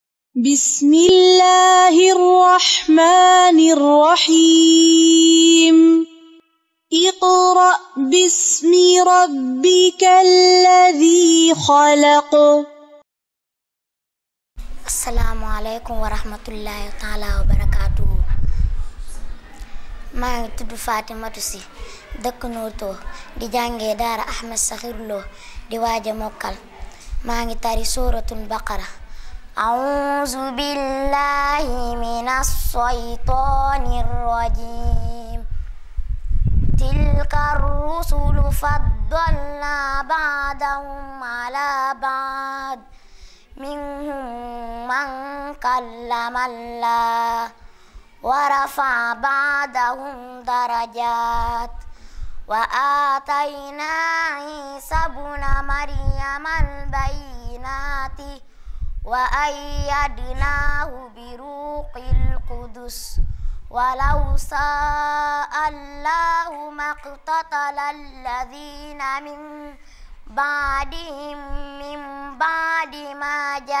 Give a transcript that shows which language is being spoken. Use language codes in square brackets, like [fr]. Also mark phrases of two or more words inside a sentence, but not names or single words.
[ar] بسم الله الرحمن الرحيم اقرأ باسم ربك الذي خلق. السلام عليكم ورحمة الله تعالى وبركاته. [wo] maa ngi tudd Fatimatu Si dëkk Noto di jàngee daara Ahmed Sakhir Lo di waaja mokkal. maa ngi tari [ar] سورة البقرة. أعوذ بالله من الشيطان الرجيم. تلك الرسل فضلنا بعضهم على بعض. منهم من كلم الله ورفع بعضهم درجات وآتينا عيسى ابن مريم البينات وأيدناه بروح القدس ولو شاء الله ما اقتتل الذين من بعدهم من بعد ما